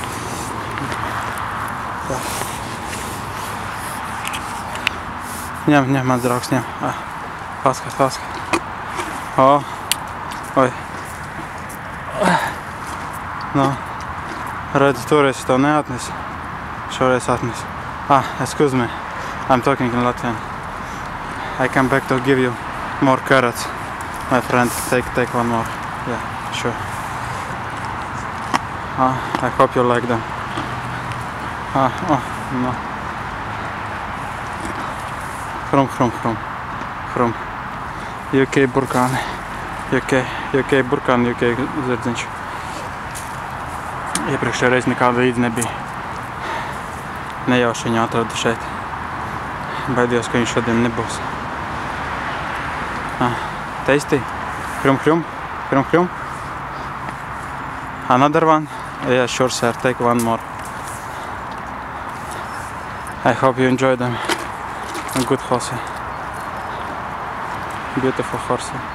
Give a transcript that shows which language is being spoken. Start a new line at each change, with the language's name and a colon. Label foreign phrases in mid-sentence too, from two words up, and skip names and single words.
Latvian: Tā. Ņem, mans draugs, ņem. Paskat. Oi. No. Redzi, toreiz es tev neatnesu. Šoreiz atnesu.
English: Excuse me. I'm talking in Latvian. I come back to give you more carrots. My friend, take one more. Yeah, sure. I hope you like them. No. Hrum.
Latvian: UK burkāni. UK burkāni, UK zirdziņš. Iepriekšējā reiz nekāda līdz nebija. Nejauši viņu atradu šeit. Baidījos, ka viņš šodien nebūs.
English: Tasty. Hrum. Another one? Yeah, sure, sir. Take one more. I hope you enjoy them. A good horse. Beautiful horse.